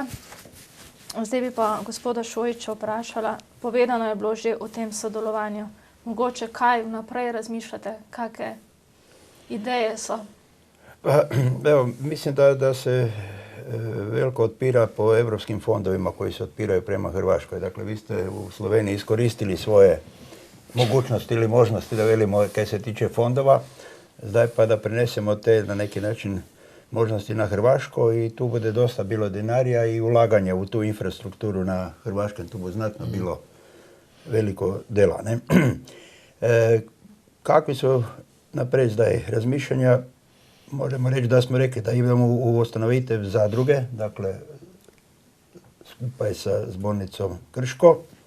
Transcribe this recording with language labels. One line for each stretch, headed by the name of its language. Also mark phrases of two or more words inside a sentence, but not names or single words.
Slovenian: Zdaj bi pa gospoda Šojića vprašala, povedano je bilo že o tem sodelovanju. Mogoče kaj vnaprej razmišljate, kakšne ideje so?
Croatian: Evo, mislim da se veliko otpira po evropskim fondovima koji se otpiraju prema Hrvaškoj. Dakle, vi ste u Sloveniji iskoristili svoje mogućnosti ili možnosti, da velimo, kaj se tiče fondova. Zdaj pa da prenesemo te na neki način možnosti na Hrvaško i tu bude dosta bilo dinarija i ulaganje u tu infrastrukturu na Hrvaškom. Tu bude znatno bilo veliko dela. Ne? Kakvi su napred zdaj razmišljanja? Možemo reći da smo rekli da idemo u ustanovitev zadruge, dakle skupaj sa zbornicom Krško.